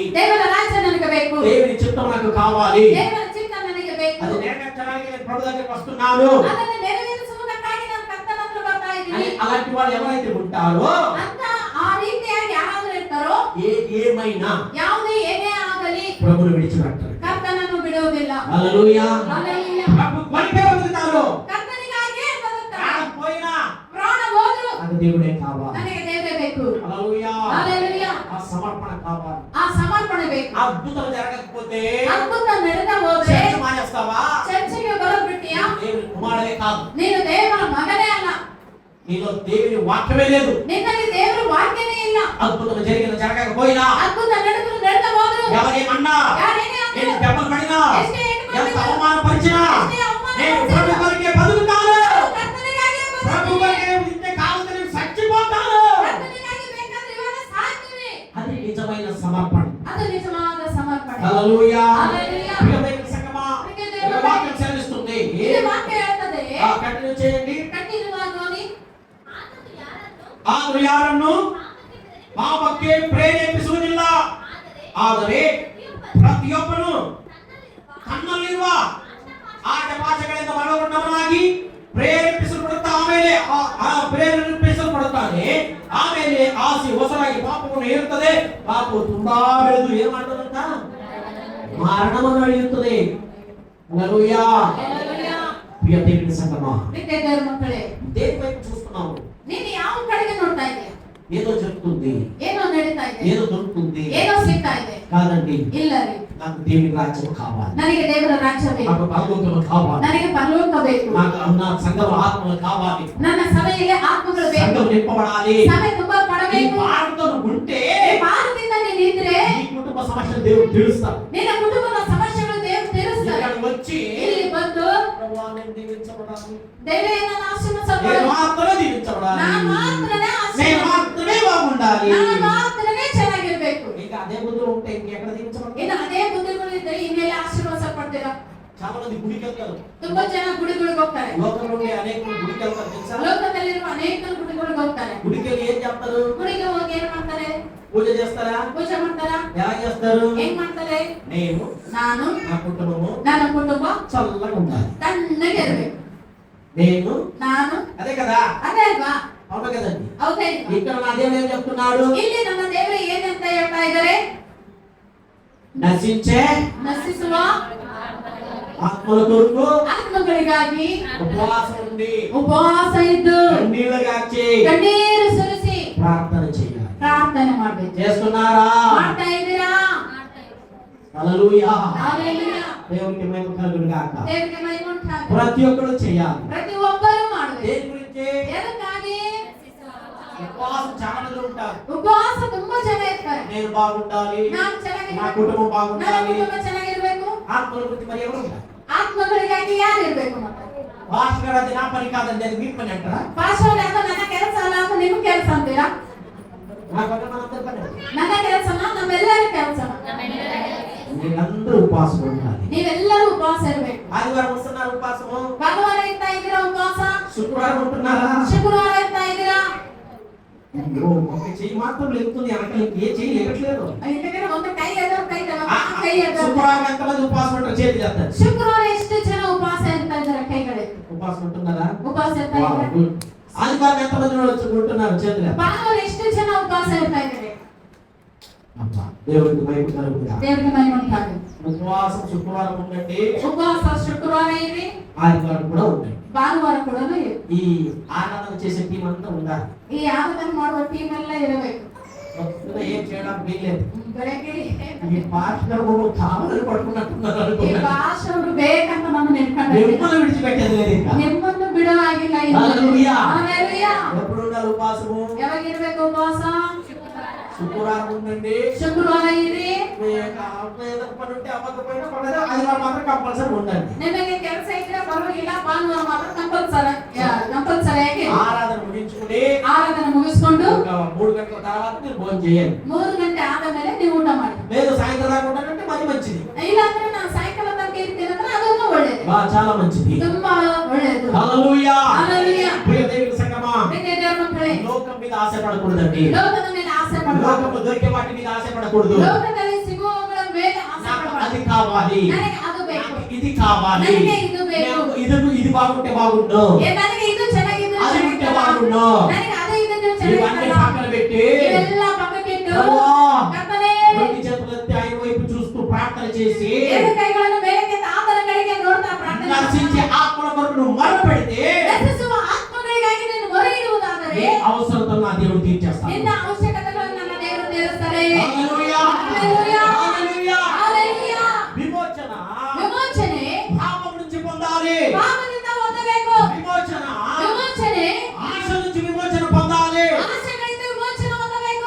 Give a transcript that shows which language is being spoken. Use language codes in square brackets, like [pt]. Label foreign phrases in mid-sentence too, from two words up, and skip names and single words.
[kn] ದೇವರ ರಾಜ್ಯ ನನಗೆ ಬೇಕು, [te] దేవుని చిత్తం నాకు కావాలి, [kn] ದೇವರ ಚಿತ್ತ ನನಗೆ ಬೇಕು, [te] అది నెరవేర్చడానికి నేను ప్రభు దగ్గరికి వస్తున్నాను [kn] ಅದನ್ನು ನೆರವೇರಿಸುವುದಕ್ಕಾಗಿ ನಾನು ಕರ್ತನ ಹತ್ರ ಬರ್ತಾ [te] అని [kn] ಇದ್ದೀನಿ [te] అలాంటి వాళ్ళు ఎవరైతే ఉంటారో [kn] ಅಂತ ಆ ರೀತಿಯಾಗಿ ಯಾರಾದ್ರೂ ಇರ್ತಾರೋ [te] ఏమైనా [kn] ಯಾವುದೇ ಏನೇ ಆಗಲಿ [te] ప్రభుని విడిచిపెట్టారు. [kn] ಕರ್ತನನ್ನು ಬಿಡುವುದಿಲ್ಲ. [te] హల్లెలూయా. హల్లెలూయా. ప్రభు కొరికే వదులుతారు. [kn] ಕರ್ತನಿಗಾಗಿಯೇ ಬದುಕ್ತಾರೆ. [te] ప్రాణం పోయినా [kn] ಪ್ರಾಣ ಹೋದ್ರು [te] నాకు దేవుడే కావాలి. [kn] ನನಗೆ ದೇವರೇ ಬೇಕು. [te] హల్లెలూయా. హల్లెలూయా. ఆ సమర్పణ కావాలి. [kn] ಆ ಸಮರ್ಪಣೆ ಬೇಕು. [te] అద్భుతం జరగకపోతే [kn] ಅದ್ಭುತ ನಡೆದ ಹೋದ್ರೆ [te] చర్చ మానేస్తావా? [kn] ಚರ್ಚಿಗೆ ಬರೋದ್ಬಿಟ್ಟಿಯಾ? [te] దేవుని కుమారుడే కాదు, [kn] ನೀನು ದೇವರ ಮಗನೇ ಅಲ್ಲ, [te] నీలో దేవుని వాక్యమే లేదు. [kn] ನಿನ್ನಲ್ಲಿ ದೇವರ ವಾಕ್ಯನೇ ಇಲ್ಲ. [te] అద్భుతం జరగకపోయినా [kn] ಅದ್ಭುತ ನಡೆದ ಹೋದ್ರು [te] ఎవరేమన్నా [kn] ಯಾರೇನೇ [te] నేను [kn] ಅಂದ್ರು, [te] దెబ్బలు పడినా [kn] ಎಷ್ಟೇ ಏಟು [te] ఎంత [kn] ಮಾಡಿದ್ರು, [te] అవమానపరిచినా [kn] ಎಷ್ಟೇ ಅವಮಾನ [te] నేను [kn] ಮಾಡಿದ್ರು, [te] ప్రభు కొరకే బతుకుతాను. [kn] ಕರ್ತನಿಗಾಗಿಯೇ [te] ప్రభు [kn] ಬದುಕ್ತೀನಿ. [te] కొరకే ఇంతే కావాలని నేను చచ్చిపోతాను. [kn] ಕರ್ತನಿಗಾಗಿ ಬೇಕಾದ್ರೆ ಇವಾಗ ಸಾಯ್ತೀನಿ. [te] అది నిజమైన సమర్పణ. [kn] ಅದು ನಿಜವಾದ ಸಮರ್ಪಣೆ. [te] హల్లెలూయా. హల్లెలూయా. ప్రియమైన సంగమా, ప్రియమైన ఈ వాక్యం సెలవిస్తుంది. [kn] ಇದು ವಾಕ್ಯ ಹೇಳ್ತದೆ. [te] కంటిన్యూ చేయండి. [kn] ಕಟ್ಟಿರುವಾಗ ನೋಡಿ, ಆದರೂ ಯಾರನ್ನು ಯಾರನ್ನು ಪಾಪಕ್ಕೆ ಪಾಪಕ್ಕೆ ಪ್ರೇರೇಪಿಸುವುದಿಲ್ಲ, ಆದರೆ ಪ್ರತಿಯೊಬ್ಬನು ತನ್ನಲ್ಲಿರುವ ಆಟಪಾಠಗಳಿಂದ ಒಳಗೊಂಡವನಾಗಿ ಪ್ರೇರೇಪಿಸಲ್ಪಡುತ್ತಾನೆ. ಆಮೇಲೆ ಆಸೆ ಹೊಸರಾಗಿ ಪಾಪವನ್ನು ಹೇರುತ್ತದೆ. ಪಾಪವು ತುಂಬಾ ಬೆಳೆದು ಏನ್ ಮಾಡ್ತದಂತ? ಮರಣವನ್ನು ಅಳೆಯುತ್ತದೆ. [te] హల్లెలూయా. హల్లెలూయా. ప్రియ దేవుని సంగమా, [kn] ಪ್ರೀತಿಯ ದೇವರ ಮಕ್ಕಳೇ, [te] దేని వైపు చూస్తున్నావు? [kn] ನೀನು ಯಾವ ಕಡೆಗೆ ನೋಡ್ತಾ ಇದೆಯಾ? [te] ఏదో జరుగుతుంది, [kn] ಏನೋ ನಡೀತಾ ಇದೆ, [te] ఏదో దొరుకుతుంది. [kn] ಏನೋ ಸಿಗ್ತಾ ಇದೆ. [te] కాదండి, [kn] ಇಲ್ಲ ರೀ, [te] నాకు దేవుని రాజ్యం కావాలి, [kn] ನನಗೆ ದೇವರ ರಾಜ್ಯ ಬೇಕು, [te] నాకు పరలోకము కావాలి, [kn] ನನಗೆ పరಲೋಕ ಬೇಕು, [te] నాకు నా సంఘం ఆత్మలు కావాలి, [kn] ನನ್ನ ಸಭೆಯಲ್ಲಿ ಆತ್ಮಗಳು ಬೇಕು, [te] సంఘం నింపబడాలి. [kn] ಸಭೆ ತುಂಬಾ [te] ఈ [kn] ಪಡಬೇಕು. [te] భారతో ఉంటే [kn] ಭಾರತದಿಂದ ನೀನಿದ್ರೆ [te] నీ కుటుంబ సమస్యలు దేవుడు తెలుస్తాడు. [kn] ನಿನ್ನ కుటుంಬದ ಸಮಸ್ಯೆಗಳು ದೇವರು ತೀರಿಸ್ತಾರೆ. [te] ఇక్కడ వచ్చి [kn] ಇಲ್ಲಿ ಬಂದು [te] ప్రభువా నేను దీవించబడాలి, [kn] ದೇವರೇ ನನ್ನ ಆಶೀರ್ವದಿಸು, [te] నేను మాత్రమే దీవించబడాలి, [kn] ನಾನು ಮಾತ್ರನೇ [te] నేను [kn] ಆಶೀರ್ವಾದ, [te] మాత్రమే బాగుండాలి. [kn] ನಾನು ಮಾತ್ರನೇ ಚೆನ್ನಾಗಿರ್ಬೇಕು. [te] ఇంకా అదే బుద్ధులు ఉంటే ఇంకెక్కడ దీవించబడాలి? [kn] ಇನ್ನು ಅದೇ ಬುದ್ಧಿಗಳಿದ್ರೆ ಇನ್ನೆಲ್ಲ ಆಶೀರ್ವದಿಸಲ್ಪಡ್ತೀರಾ? [te] చాలా మంది గుడికి వెళ్తారు, [kn] ತುಂಬಾ ಜನ ಗುಡಿಗಳಿಗೆ ಹೋಗ್ತಾರೆ. [te] లోకంలో ఉండే అనేకులు గుడికి వెళ్తారు తెలుసా? [kn] ಲೋಕದಲ್ಲಿರುವ ಅನೇಕರು ಗುಡಿಗಳಿಗೆ ಹೋಗ್ತಾರೆ. [te] గుడికి వెళ్ళి ఏం చెప్తారు? [kn] ಗುಡಿಗೆ ಹೋಗಿ ಏನ್ ಮಾಡ್ತಾರೆ? [te] పూజ చేస్తారా? [kn] ಪೂಜೆ ಮಾಡ್ತಾರ? [te] ఎలా చేస్తారు? [kn] ಹೆಂಗ್ ಮಾಡ್ತಾರೆ? [te] నేను [kn] ನಾನು, [te] నా కుటుంబము [kn] ನನ್ನ ಕುಟುಂಬ [te] చల్లగా ఉండాలి, [kn] ತಣ್ಣಗೆ ಇರ್ಬೇಕು. [te] నేను [kn] ನಾನು, [te] అదే కదా, [kn] ಅದೇ ಅಲ್ವಾ? [te] అవును కదండి. [kn] ಹೌದಾ ಇಲ್ವಾ? [te] ఇక్కడ నా దేవుడు ఏం చెప్తున్నాడు? [kn] ಇಲ್ಲಿ ನನ್ನ ದೇವರು ಏನಂತ ಹೇಳ್ತಾ ಇದ್ದಾರೆ? [te] ನಶಿಂಚೆ [kn] ನಶಿಸುವ [te] ಆತ್ಮల కొరకు [kn] ಆತ್ಮಗಳಿಗಾಗಿ [te] ఉపవాసం ఉండి [kn] ಉಪವಾಸ ಇದ್ದು [te] కన్నీళ్లు గార్చి [kn] ಕಣ್ಣೀರು ಸುರಿಸಿ [te] ప్రార్థన చేయాలి. [kn] ಪ್ರಾರ್ಥನೆ ಮಾಡಬೇಕು. [te] చేస్తున్నారా? [kn] ಮಾಡ್ತಾ ಇದ್ದೀರಾ? [te] హల్లెలూయా. హల్లెలూయా. దేవునికి మహిమ కలుగును గాక. [kn] ದೇವರಿಗೆ ಮಹಿಮೆ ಉಂಟಾಗಲಿ. [te] ప్రతి ఒక్కరు చేయాలి. [kn] ಪ್ರತಿ ಒಬ್ಬರು ಮಾಡಬೇಕು. [te] దేని గురించి? [kn] ಎದಕ್ಕಾಗಿ? [te] ఉపవాసం చాలా మంది ఉంటారు. [kn] ಉಪವಾಸ ತುಂಬಾ ಜನ ಇರ್ತಾರೆ. [te] నేను బాగుండాలి, [kn] ನಾನು [te] నా [kn] ಚೆನ್ನಾಗಿರ್ಬೇಕು, [te] కుటుంబం [kn] ನನ್ನ [te] బాగుండాలి. [kn] ಕುಟುಂಬ ಚೆನ್ನಾಗಿರ್ಬೇಕು. [te] ఆత్మల గురించి మరి ఎవరు ఉంటారు? [kn] ಆತ್ಮಗಳಿಗಾಗಿ ಯಾರು ಇರ್ಬೇಕು ಮತ್ತೆ? [te] పాస్టర్ గారు అది నా పని కాదండి, అది మీ పని అంటారా? [kn] ಪಾಸ್ಟರ್ ಯಾಕೋ ನನ್ನ ಕೆಲಸ ಅಲ್ಲ ಅಂತ ನಿಮ್ಮ ಕೆಲಸ ಅಂತೀರಾ? [te] నా పని మనందరి పని. [kn] ನನ್ನ ಕೆಲಸನ ನಮ್ಮೆಲ್ಲರ ಕೆಲಸನ. [te] మీరందరూ ఉపవాసం ఉండాలి. [kn] ನೀವೆಲ್ಲರೂ ಉಪವಾಸ ಇರಬೇಕು. [te] ఆదివారం వస్తున్నారు ఉపవాసము, [kn] ಭಾನುವಾರ ಇರ್ತಾ ಇದ್ದೀರಾ ಉಪವಾಸ, [te] శుక్రవారం ఉంటున్నారా? [kn] ಶುಕ್ರವಾರ ಇರ್ತಾ ಇದ್ದೀರಾ. [te] అయ్యో, ఒక చెయ్యి మాత్రం లేస్తుంది, వెనకాల ఏ చెయ్యి లేకట్లేదు. [kn] ఎందుకంటే ಒಂದು ಕೈ ಎದುರು ಕೈ [te] ఆ, [kn] ಕೈ ಎದುರು. [te] శుక్రవారం ఎంతమంది ఉపవాసం ఉంటారు? చేతి చేస్తారు. [kn] ಶುಕ್ರವಾರ ಎಷ್ಟು ಜನ ಉಪವಾಸ ಇರ್ತಾ ಇದ್ದಾರೆ? ಕೈಗಳೆತ್ತು. [te] ఉపవాసం ఉంటున్నారా? [kn] ಉಪವಾಸ ಇರ್ತಾ వావ్, ಇದ್ದಾರೆ. [te] గుడ్. ఆదివారం ఎంతమంది ఉంటున్నారు? చేతులు ఎత్తండి. [kn] ಭಾನುವಾರ ಎಷ್ಟು ಜನ ಉಪವಾಸ ಇರ್ತಾ ಇದ್ದಾರೆ? [te] అబ్బా, దేవుడికి మహిమ కలుగును గాక. [kn] ದೇವರಿಗೆ ಮಹಿಮೆ ಉಂಟಾಗಲಿ. [te] ఉపవాసం శుక్రవారం ఉండండి, [kn] ಉಪವಾಸ ಶುಕ್ರವಾರ ಇರಿ, [te] ఆదివారం కూడా ఉండండి. [kn] ಭಾನುವಾರ ಕೂಡ ಇರಿ. [te] ఈ ఆరాధన చేసే టీం అంతా ఉండాలి. [kn] ಈ ಆರಾಧನೆ ಮಾಡುವ ಟೀಮ್ ಎಲ್ಲ ಇರಬೇಕು. [te] పొద్దున ఏం చేయడానికి వీల్లేదు. [kn] ಬೆಳಗ್ಗೆ [te] ఈ పాస్టర్ కావాలని పడుకున్నట్టున్నారు [kn] ಈ [te] అనుకున్నాను. [kn] ಭಾಷೆಯವರು ಬೇಕಂತ ನಮ್ಮನ್ನು ನೆನ್ಕೊಂಡಿದ್ದಾರೆ. [te] మిమ్మల్ని విడిచిపెట్టేది లేదు ఇంకా. [kn] ನಿಮ್ಮನ್ನು ಬಿಡುವಾಗಿಲ್ಲ. [te] హల్లెలూయా. హల్లెలూయా. ఎప్పుడు ఉండాలి ఉపవాసము? [kn] ಯಾವಾಗ ಇರಬೇಕು ಉಪವಾಸ? [te] శుక్రవారం ఉండండి. [kn] ಶುಕ್ರವಾರ ಇರಿ. [te] ఏదో పని ఉంటే అవ్వకపోయినా పర్లేదు, ఆదివారం మాత్రం కంపల్సరీ ఉండండి. [kn] ನಿಮಗೆ ಕೆಲಸ ಇದ್ರೆ ಪರವಾಗಿಲ್ಲ, ಭಾನುವಾರ ಮಾತ್ರ ಕಂಪಲ್ಸರಿಯಾಗಿ [te] ఆరాధన ముగించుకుని [kn] ಆರಾಧನೆ ಮುಗಿಸ್ಕೊಂಡು [te] ఒక 3 గంటల తర్వాత మీరు భోజనం చేయండి. [kn] 3 ಗಂಟೆ ಆದ ಮೇಲೆ ನೀವು ಊಟ ಮಾಡಿ. [te] లేదు సాయంత్రం దాకా ఉంటానంటే మరి మంచిది. [kn] ಇಲ್ಲಾಂದ್ರೆ ನಾನು ಸಾಯಂಕಾಲ ತನಕ ಇರ್ತೀನಿ ಅಂದ್ರೆ ಅದನ್ನು ಒಳ್ಳೇದು, [te] చాలా మంచిది. [kn] ತುಂಬಾ ಒಳ್ಳೇದು. [te] హల్లెలూయా. హల్లెలూయా. ప్రియ దేవుని సంగమా, [kn] ಪ್ರೀತಿಯ ದೇವರ ಮಕ್ಕಳೇ, [te] లోకం మీద ఆశపడకూడదండి. [kn] ಲೋಕದ ಮೇಲೆ ಆಸೆ ಪಡಬಾರದು. [te] లోకంలో దొరికే వాటి మీద ఆశపడకూడదు. [kn] ಲೋಕದಲ್ಲಿ ಸಿಗುವವುಗಳ ಮೇಲೆ ಆಸೆ [te] నాకు [kn] ಪಡಬಾರದು. [te] అది కావాలి, [kn] ನನಗೆ ಅದು ಬೇಕು, [te] నాకు ఇది కావాలి, [kn] ನನಗೆ ಇದು ಬೇಕು, [te] నాకు ఇది బాగుంటే బాగుండు, [kn] ನನಗೆ ಇದು ಚೆನ್ನಾಗಿದ್ರೆ [te] అది ఉంటే [kn] ಚೆನ್ನಾಗಿಲ್ಲ, [te] బాగుండు. [kn] ನನಗೆ ಅದು ಇದ್ರೆ [te] ఇవన్నీ [kn] ಚೆನ್ನಾಗಿಲ್ಲ, [te] పక్కన పెట్టి [kn] ಇವೆಲ್ಲ ಪಕ್ಕಕ್ಕಿಟ್ಟು [te] ప్రభువా, [kn] ಕರ್ತನೇ, [te] రెండు చేతులెత్తి ఆయన వైపు చూస్తూ ప్రార్థన చేసి [kn] ಎರಡು ಕೈಗಳನ್ನು ಮೇಲಕ್ಕೆತ್ತಿ ಆತನ ಕಡೆಗೆ ನೋಡ್ತಾ ಪ್ರಾರ್ಥನೆ [te] నశించే ఆత్మల కొరకు నువ్వు మొరపెడితే [kn] ನಶಿಸುವ ಆತ್ಮಗಳಿಗಾಗಿ ನೀನು ಮೊರೆ ಇಡುವುದಾದರೆ [te] నీ అవసరతను నా దేవుడు తీర్చేస్తాడు. [kn] ನಿನ್ನ ಅವಶ್ಯಕತೆಗಳನ್ನು ನನ್ನ ದೇವರು ತೀರಿಸ್ತಾರೆ. [te] హల్లెలూయా. హల్లెలూయా. హల్లెలూయా. హల్లెలూಯಾ. విమోచన [kn] ವಿಮೋಚನೆ [te] పాపం నుంచి పొందాలి. [kn] ಪಾಪದಿಂದ ಹೊಂದಬೇಕು. [te] విమోచన [kn] ವಿಮೋಚನೆ [te] ఆశ నుంచి విమోచన పొందాలి. [kn] ಆಸೆಗಳಿಂದ ವಿಮೋಚನೆ ಹೊಂದಬೇಕು.